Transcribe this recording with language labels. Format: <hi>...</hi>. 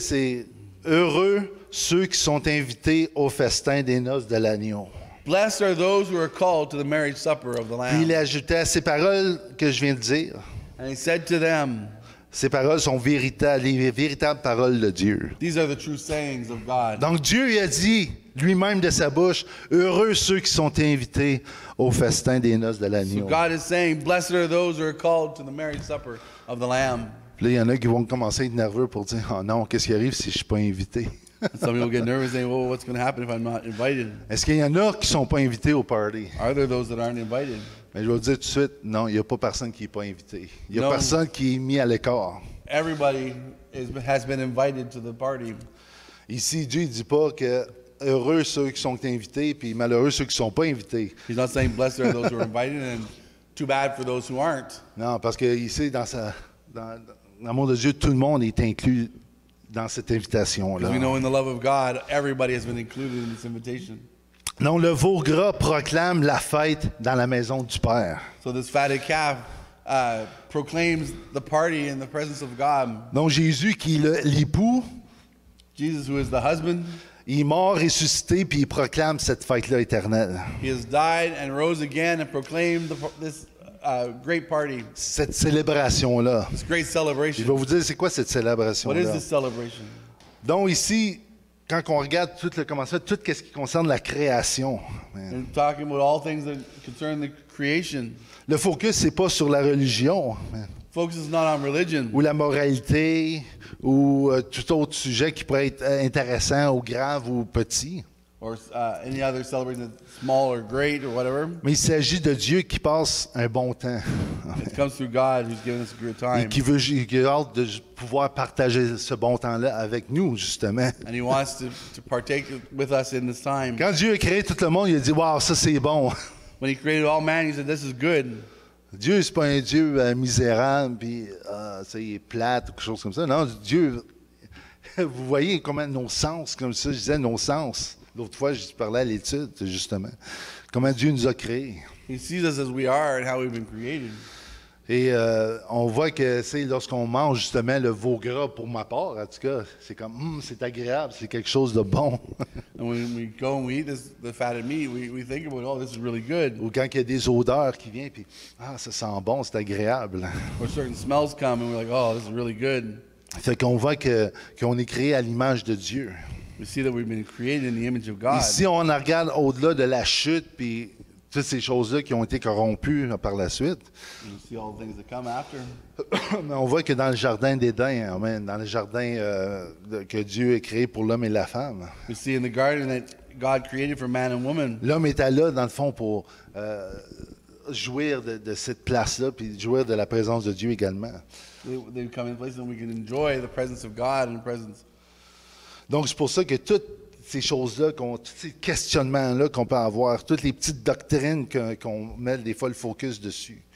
<fr>C'est heureux ceux qui sont invités au festin des noces de l'agneau.</fr> <en>Blessed are those who are called to the marriage supper of the</en> <fr>Puis il</fr> <en>Lamb.</en> <fr>ajoutait à ces paroles que je viens de dire.</fr> <en>And he said to them,</en> <fr>Ces paroles sont véritables, les véritables paroles de Dieu.</fr> <en>these are the true sayings of God.</en> <fr>Donc Dieu il a dit lui-même de sa bouche, heureux ceux qui sont invités au festin des noces de</fr> <en>So</en> <fr>l'agneau.</fr> <en>God is saying, blessed are those who are called to the marriage supper of the Lamb.</en> <fr>Puis là, il y en a qui vont commencer à être nerveux pour dire, oh non, qu'est-ce qui arrive si je ne suis pas invité?</fr> <en>Some people get nervous saying, well, what's going to happen if I'm not invited?</en> <fr>Est-ce qu'il y en a qui ne sont pas invités au party?</fr> <en>Are there those that aren't invited?</en> <fr>Mais je vais vous dire tout de suite, non, il n'y a pas personne qui n'est pas invité. Il n'y a Non. personne qui est mis à l'écart.</fr> <en>Everybody has been invited to the party.</en> <fr>Ici, Dieu ne dit pas que heureux ceux qui sont invités, puis malheureux ceux qui ne sont pas invités.</fr> <en>He's not saying blessed are those who are invited and too bad for those who aren't.</en> <fr>Non, parce que ici, dans l'amour de Dieu, tout le monde est inclus dans cette invitation-là.</fr> <en>Because we know in the love of God, everybody has been included in this invitation.</en> <fr>Non, le veau gras proclame la fête dans la maison du Père.</fr> <en>So this fatted calf proclaims the party in the presence of God.</en> <fr>Donc Jésus, qui est l'époux,</fr> <en>Jesus, who is the husband,</en> <fr>il est mort, ressuscité, puis il proclame cette fête-là éternelle.</fr> <en>he has died and rose again and proclaimed this great party,</en> <fr>Cette célébration-là.</fr> <en>this great</en> <fr>Je</fr> <en>celebration.</en> <fr>vais vous dire, c'est quoi cette</fr> <en>What is</en> <fr>célébration-là?</fr> <en>this celebration?</en> <fr>Donc ici, quand on regarde tout le commencement, tout ce qui concerne la création, man,</fr> <en>And talking about all things that concern the creation.</en> <fr>le focus, c'est pas sur la religion, man,</fr> <en>Focus is not on religion</en> <fr>ou la moralité, ou tout autre sujet qui pourrait être intéressant ou grave ou petit.</fr> <en>or any other celebration that's small or great or whatever.</en> <fr>Mais il s'agit de Dieu qui passe un bon temps</fr> <en>It comes through God who's given us a good</en> <fr>et qui a hâte de pouvoir partager ce bon temps-là avec nous, justement.</fr> <en>And he wants to partake with us in this time.</en> <fr>Quand Dieu a créé tout le monde, il a dit « Wow, ça c'est bon ».</fr> <en>When he created all man, he said, this is good.</en> <fr>Dieu, c'est pas un Dieu misérable, puis ça, il est plate ou quelque chose comme ça. Non, Dieu, vous voyez comment nos sens, comme ça, je disais nos sens. L'autre fois, je parlais à l'étude, justement. Comment Dieu nous a créés.</fr> <en>He sees us as we are and how we've been created.</en> <fr>Et on voit que c'est lorsqu'on mange justement le veau gras, pour ma part, en tout cas, c'est comme, c'est agréable, c'est quelque chose de bon.</fr> <en>And when we go and we eat the fatted meat, we think about, oh, this is really good.</en> <fr>Ou quand il y a des odeurs qui viennent, puis ça sent bon, c'est agréable.</fr> <en>Or certain smells come and we're like, oh, this is really good.</en> <fr>Fait qu'on voit qu'on est créé à l'image de Dieu.</fr> <en>We see that we've been created in the image of God.</en> <fr>Et si on regarde au-delà de la chute, puis toutes ces choses-là qui ont été corrompues par la suite,</fr> <en>And you see all the things that come after.</en> <fr>mais on voit que dans le jardin d'Éden, amen, dans le jardin que Dieu a créé pour l'homme et la femme,</fr> <en>We see in the garden that God created for man and woman.</en> <fr>l'homme était là, dans le fond, pour jouir de cette place-là, puis jouir de la présence de Dieu également.</fr> <en>They come in places and we can enjoy the presence of God and the presence.</en> <fr>Donc, c'est pour ça que toutes ces choses-là, tous ces questionnements-là qu'on peut avoir, toutes les petites doctrines qu'on met des fois le focus dessus,</fr>